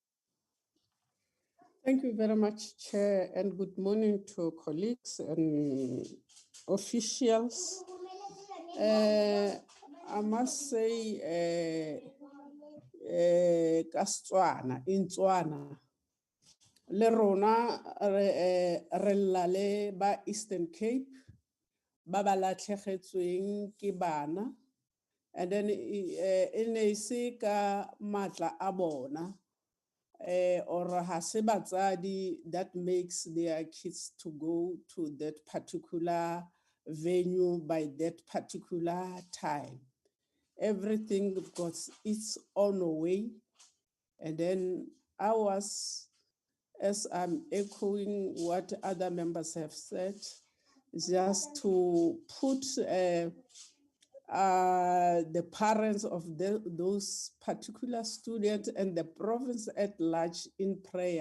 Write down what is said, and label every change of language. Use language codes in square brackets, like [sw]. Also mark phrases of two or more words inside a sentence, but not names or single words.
[en] Thank you very much, Chair, and good morning to colleagues and officials. I must say, [tn] Kastswana, [en] in Tswana, [tn] le rona re lla le ba Eastern Cape, ba ba latlhegetsweng ke bana, [en] and then [tn] e ne se ka matla a bona. [en] Or [tn] ha se batsadi [en] that makes their kids to go to that particular venue by that particular time. Everything got its own way. And then I was, as I'm echoing what other members have said, just to put the parents of those particular students and the province at large in prayer.